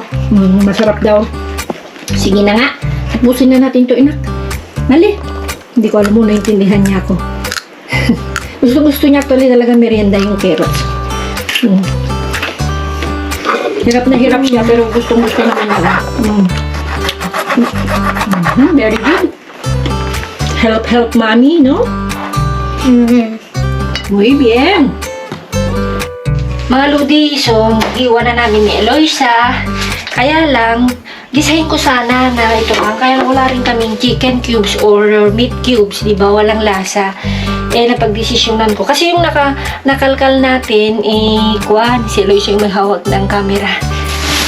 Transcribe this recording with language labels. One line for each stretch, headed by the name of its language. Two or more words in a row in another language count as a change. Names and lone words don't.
Filipino: Masarap daw. Sige na nga. Tapusin na natin to, inak. Nali. Hindi ko alam mo, naintindihan niya ako. Gusto niya actually talaga merienda yung carrots. Hirap na hirap siya, pero gusto naman niya.
English: Very good. Help mommy, no?
Spanish: Muy bien.
Filipino: Mga lodi, so iwan na namin ni Eloisa. Kaya lang, gisahin ko sana na ito lang. Kaya wala rin kaming
English: chicken cubes or meat cubes,
Filipino: di ba? Walang lasa. Napagdesisyonan ko. Kasi yung nakalkal natin, si Eloisa yung may hawak ng camera.